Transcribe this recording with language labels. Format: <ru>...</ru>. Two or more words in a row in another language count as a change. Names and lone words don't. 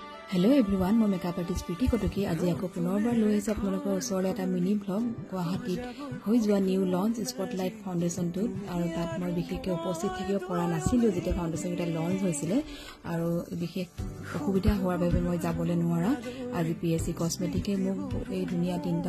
<en>hello everyone</en> <as>মই মেকআপ আৰ্টিষ্ট প্ৰীতি কটকী আজি আকৌ পুনৰবাৰ লৈ আহিছো আপোনালোকৰ ওচৰলৈ এটা মিনি ব্লগ গুৱাহাটীত হৈ যোৱা নিউ লঞ্চ স্পটলাইট ফাউন্ডেশনটো আৰু তাত মই বিশেষকৈ উপস্থিত থাকিব পৰা নাছিলো যেতিয়া ফাউন্ডেশনটা লঞ্চ হৈছিল আৰু বিশেষ অসুবিধা হোৱাৰ বাবে মই যাবলৈ নোৱাৰা আজি পিএসসি কসমেটিকে মোক এই ধুনীয়া তিনটা</as>